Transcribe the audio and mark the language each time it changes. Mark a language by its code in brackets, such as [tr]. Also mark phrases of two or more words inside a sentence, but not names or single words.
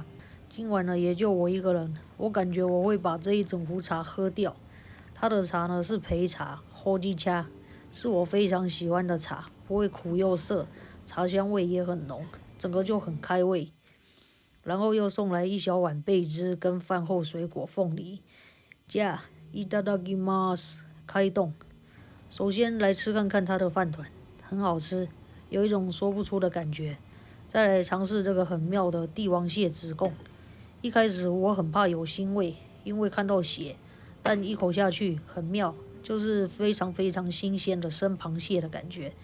[zh] 今晚呢，也就我一个人，我感觉我会把这一整壶茶喝掉。它的茶呢是焙茶 ，Hojicha， 是我非常喜欢的茶，不会苦又涩，茶香味也很浓，整个就很开胃。然后又送来一小碗贝汁跟饭后水果凤梨。 [ja] 加いただきます， [zh] 开动。首先来吃看看它的饭团，很好吃，有一种说不出的感觉。再来尝试这个很妙的帝王蟹子贡。一开始我很怕有腥味，因为看到血，但一口下去很妙，就是非常非常新鲜的生螃蟹的感觉。